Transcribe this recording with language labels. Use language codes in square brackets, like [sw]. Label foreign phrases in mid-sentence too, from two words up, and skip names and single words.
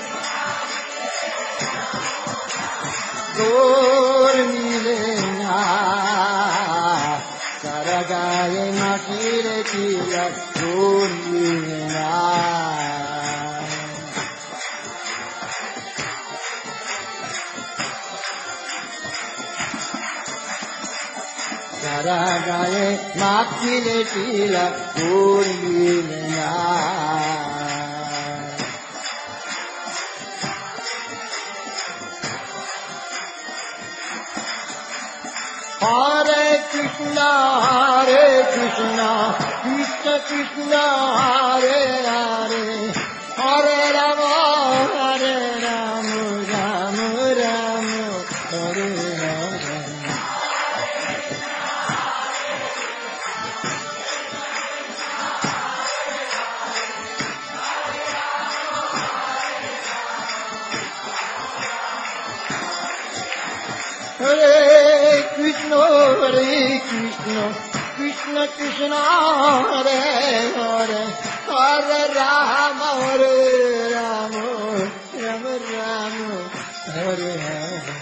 [bn] গোর মিলে না সারা গায়ে মাটিরে তিলক গোর মিলে না সারা গায়ে মাখিলে তিলক গোর মিলে না [sa] हरे कृष्ण कृष्ण, हरे कृष्ण, कृष्ण कृष्ण, हरे हरे, हरे राम, हरे राम, राम राम, हरे हरे. हरे कृष्ण, कृष्ण कृष्ण, हरे हरे, हरे राम, हरे राम, राम राम, हरे हरे.